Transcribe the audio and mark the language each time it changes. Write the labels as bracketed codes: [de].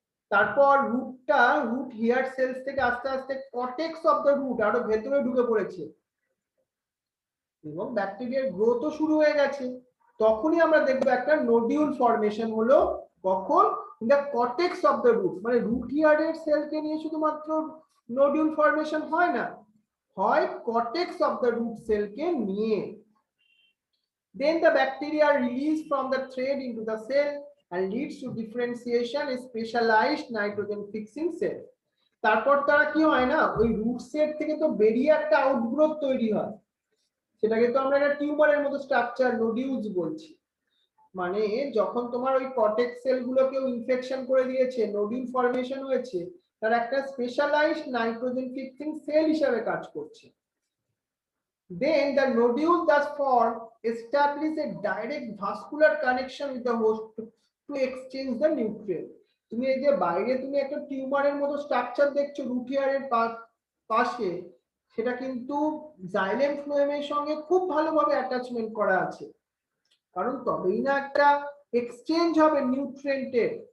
[bn] তারপর root hair sales থেকে আস্তে আস্তে কর্টেক্স অফ দ্য রুট আরো ভেতরে ঢুকে পড়েছে এবং ব্যাকটেরিয়ার গ্রোথও শুরু হয়ে গেছে। তখনই আমরা দেখবো একটা নোডিউল ফরমেশন হলো। কখন? [en] in the cortex of the root, [bn] মানে রুট হেয়ারের সেলকে নিয়ে শুধুমাত্র নোডিউল ফরমেশন হয় না, হয় কর্টেক্স অফ দ্য রুট সেলকে নিয়ে। [en] Then the bacteria are released from the thread into the cell and leads to differentiation in specialized nitrogen fixing cell. [bn] তারপর তারা কি হয় না, ওই রুট সেট থেকে তো বেরিয়ে একটা আউটগ্রোথ তৈরি হয়, সেটাকে তো আমরা একটা টিউমারের মতো স্ট্রাকচার নোডিউলস বলছি। মানে যখন তোমার ওই কর্টেক্স সেলগুলোকে ইনফেকশন করে দিয়েছে, নোডিউল ফরমেশন হয়েছে, তার একটা স্পেশালাইজড নাইট্রোজেন ফিক্সিং সেল হিসেবে কাজ করছে। [en] Then the nodule thus formed establish a direct vascular connection with the host to exchange the nutrient. [bn] তুমি এই যে বাইরে তুমি একটা টিউমারের মতো স্ট্রাকচার দেখছো রুট হেয়ারের পাশে, সেটা কিন্তু জাইলেম ফ্লোয়েমের সঙ্গে খুব ভালোভাবে অ্যাটাচমেন্ট করা আছে, কারণ তবেই না একটা এক্সচেঞ্জ হবে নিউট্রিয়েন্টের।